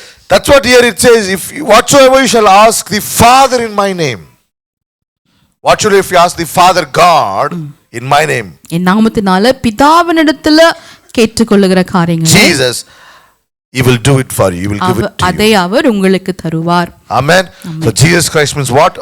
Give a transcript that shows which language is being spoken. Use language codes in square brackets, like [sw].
[en] That's what here it says, if whatsoever you shall ask the Father in my name. What should if you ask the Father God in my name? [ta] என் நாமத்தினால பிதாவினிடத்தில் கேட்டுக்கொள்ளுகிற காரியங்கள் [en] Jesus, he will do it for you. He will give it to you. [ta] அதை அவர் உங்களுக்கு தருவார். [en] Amen. So Jesus Christ means what?